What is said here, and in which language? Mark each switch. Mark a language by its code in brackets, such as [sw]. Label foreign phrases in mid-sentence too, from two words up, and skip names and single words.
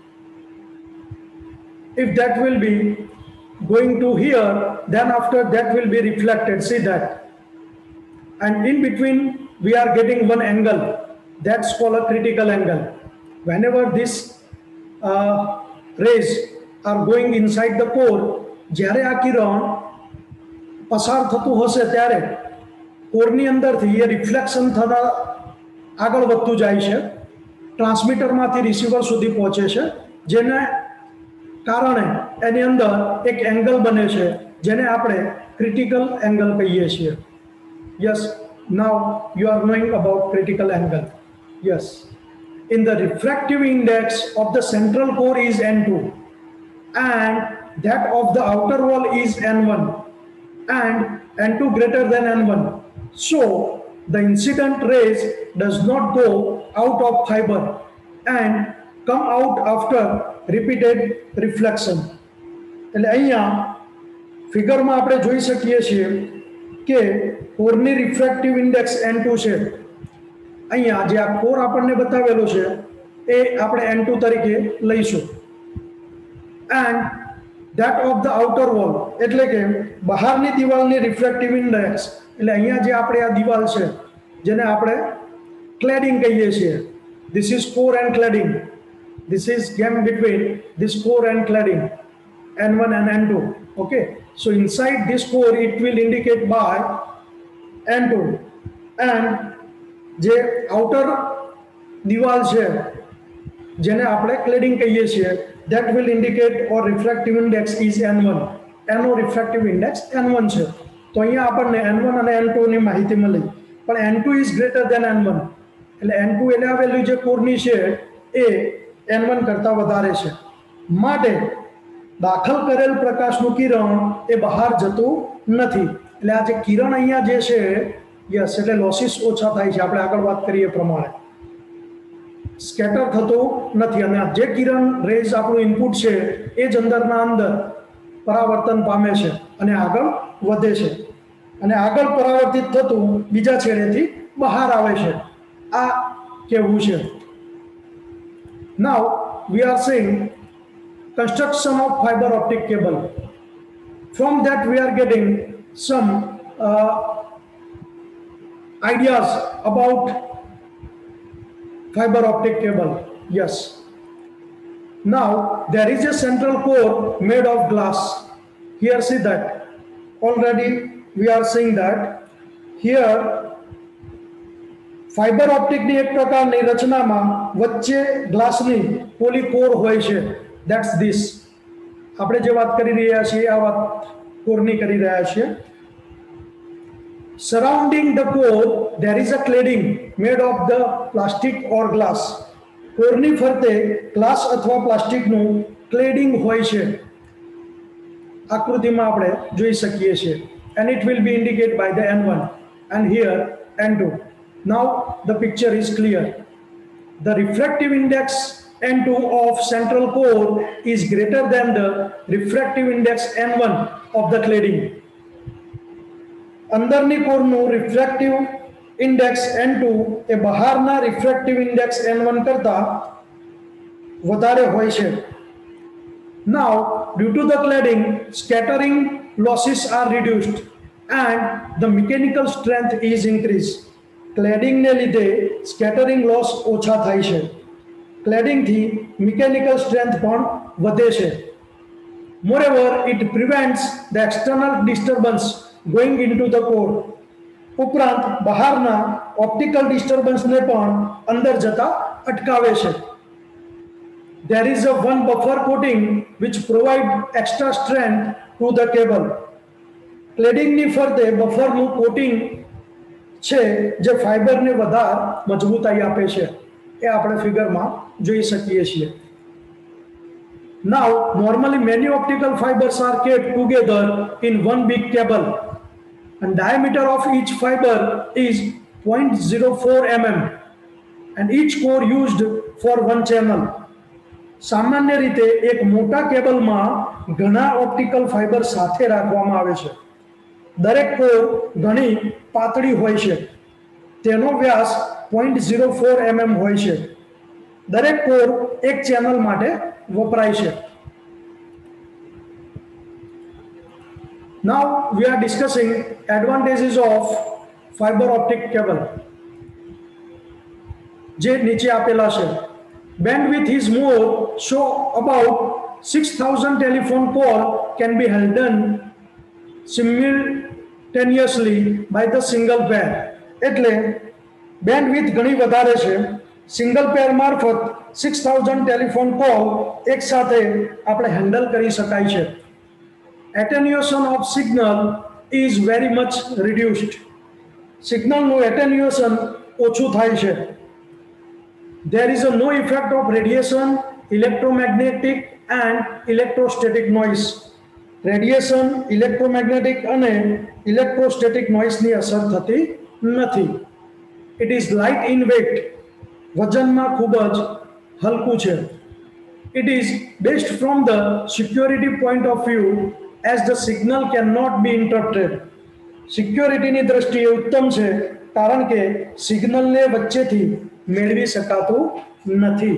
[en] If that will be going to here, then after that will be reflected, see that. And in between we are getting one angle, that's called a critical angle. Whenever these rays are going inside the core, [gu] જ્યારે આ કિરણ પસાર થતું હશે ત્યારે કોરની અંદરથી એ રિફ્લેક્શન થતા આગળ વધતું જાય છે, ટ્રાન્સમીટરમાંથી રિસીવર સુધી પહોંચે છે, જેને કારણે એની અંદર એક એંગલ બને છે, જેને આપણે [en] critical angle [gu] કહીએ છીએ. [en] Yes, now you are knowing about critical angle. Yes, in the refractive index of the central core is N2 and that of the outer wall is N1 and N2 greater than N1. So the incident rays does not go out of fiber and come out after repeated reflection. [gu] એટલે અહીંયા ફિગરમાં આપણે જોઈ શકીએ છીએ કે કોરની [en] refractive index [gu] N2 છે. અહીંયા જે આ કોર આપણને બતાવેલો છે એ આપણે N2 તરીકે લઈશું. [en] and that of the outer wall [gu] એટલે કે બહારની દિવાલની [en] refractive index, [gu] એટલે અહીંયા જે આપણે આ દિવાલ છે જેને આપણે ક્લેડિંગ કહીએ છીએ, [en] this is core and cladding. This is gap between this core and cladding, N1 and N2. Okay, so inside this core it will indicate by N2 and [gu] જે outer દિવાલ છે જેને આપણે cladding કહીએ છીએ, [en] that will indicate or refractive index is N1. [gu] એનો [en] refractive index [gu] N1 છે. તો અહીંયા આપણને N1 અને N2 ની માહિતી મળી, પણ [en] N2 is greater than N1. [gu] એટલે N2 એટલે આ વેલ્યુ જે કોરની છે એ N1 કરતા વધારે છે, માટે દાખલ કરેલ પ્રકાશનું કિરણ એ બહાર જતું નથી. એટલે આ જે કિરણ અહીંયા જે છે, યસ, એટલે લોસીસ ઓછા થાય છે, આપણે આગળ વાત કરીએ પ્રમાણે સ્કેટર થતું નથી. અને જે કિરણ રેઝ આપણું ઇનપુટ છે એ જ અંદરના અંદર પરાવર્તન પામે છે અને આગળ વધે છે, અને આગળ પરાવર્તિત થતું બીજા છેડેથી બહાર આવે છે. આ કેવું છે. [en] Now we are seeing construction of fiber optic cable. From that we are getting some ideas about fiber optic cable. Yes. Now there is a central core made of glass. Here see that. Already we are seeing that. [gu] Here [en] fiber optic [gu] ની એક પ્રકારની રચનામાં વચ્ચે ગ્લાસની પોલી કોર હોય છે. [en] that's this. [gu] આપણે જે વાત કરી રહ્યા છીએ આ વાત કોરની કરી રહ્યા છીએ. [en] surrounding the core there is a cladding made of the plastic or glass. [gu] કોરની ફરતે ગ્લાસ અથવા પ્લાસ્ટિકનું ક્લેડિંગ હોય છે. આકૃતિમાં આપણે જોઈ શકીએ છીએ. [en] and it will be indicate by the N1 and here N2. Now the picture is clear. The refractive index N2 of central core is greater than the refractive index N1 of the cladding. [gu] અંદરની કોરનું [en] refractive index [gu] N2 એ બહારના [en] refractive index [gu] N1 કરતા વધારે હોય છે. [en] Now due to the cladding, scattering losses are reduced and the mechanical strength is increased. [gu] ક્લેડિંગ ને લીધે [en] scattering loss [gu] ઓછા થાય છે. ક્લેડિંગ થી [en] mechanical strength [gu] પણ વધે છે. [en] મોreover it prevents the external disturbance going into the core. [gu] ઉપરાંત બહારના [en] optical disturbance [gu] ને પણ અંદર જતા અટકાવે છે. [en] there is a one buffer coating which provide extra strength to the cable. [gu] ક્લેડિંગ ની ફરતે બફરનું કોટિંગ છે જે ફાઇબરને વધારે મજબૂતાઈ આપે છે એ આપણે ફિગરમાં જોઈ શકીએ છીએ. [en] Now, normally many optical fibers are kept together in one big cable, and diameter of each fiber is 0.04 mm, and each core used for one channel. [gu] સામાન્ય રીતે એક મોટા કેબલમાં ઘણા [en] optical fiber [gu] સાથે રાખવામાં આવે છે. દરેક કોર ઘણી પાતળી હોય છે. તેનો વ્યાસ 0.04 mm હોય છે. દરેક કોર એક ચેનલ માટે વપરાય છે. [en] Now we are discussing advantages of fiber optic cable. [gu] જે નીચે આપેલા છે. [en] Bandwidth is more, so about 6,000 telephone call can be held done simultaneously by the single pair. [gu] એટલે બેન્ડવિડ્થ ઘણી વધારે છે. [en] single pair [gu] મારફત 6,000 [en] telephone call [gu] એક સાથે આપણે હેન્ડલ કરી શકાય છે. [en] Attenuation of signal is very much reduced. [gu] સિગ્નલનું એટેન્યુએશન ઓછું થાય છે. [en] There is no effect of radiation, electromagnetic and electrostatic noise. [gu] રેડિયેશન, ઇલેક્ટ્રોમેગ્નેટિક અને [en] electrostatic noise [gu] અસર થતી નથી. [en] It is light in weight. [gu] વજનમાં ખૂબ જ હલકું છે. [en] It is best from the security point of view as the signal cannot be interrupted. [gu] સિક્યોરિટીની દ્રષ્ટિએ ઉત્તમ છે કારણ કે સિગ્નલને વચ્ચેથી મેળવી શકાતું નથી.